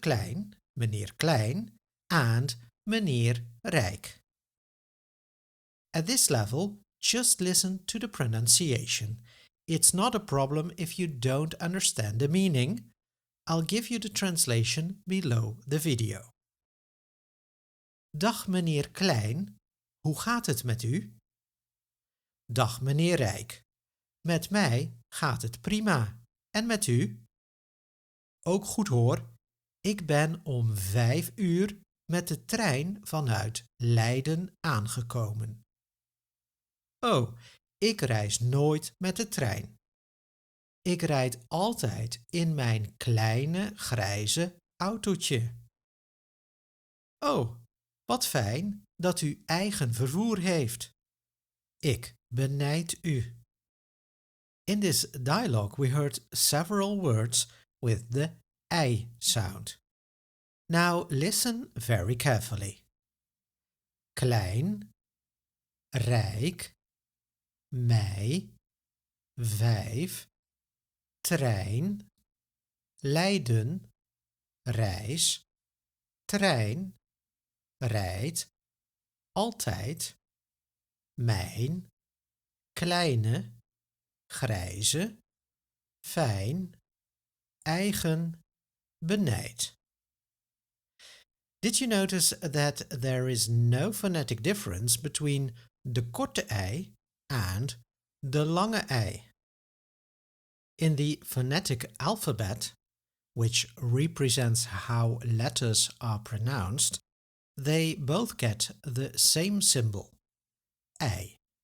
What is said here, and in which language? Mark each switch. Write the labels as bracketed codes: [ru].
[nl] Klein, meneer Klein, and meneer Rijk. [en] At this level, just listen to the pronunciation. It's not a problem if you don't understand the meaning. I'll give you the translation below the video. [nl] Dag meneer Klein, hoe gaat het met u? Dag meneer Rijk, met mij gaat het prima. En met u? Ook goed hoor, ik ben om 5 uur met de trein vanuit Leiden aangekomen. Oh, ik reis nooit met de trein. Ik rijd altijd in mijn kleine grijze autootje. Oh, wat fijn dat u eigen vervoer heeft. Ik benijd u. [en] In this dialogue we heard several words with the ei sound. Now listen very carefully. [nl] Klein, rijk, mij, 5, trein, Leiden, reis, trein, rijdt, altijd, mijn, kleine, grijze, fijn, eigen, benijd. [en] Did you notice that there is no phonetic difference between the korte ei and the lange ei? In the phonetic alphabet, which represents how letters are pronounced, they both get the same symbol, ei.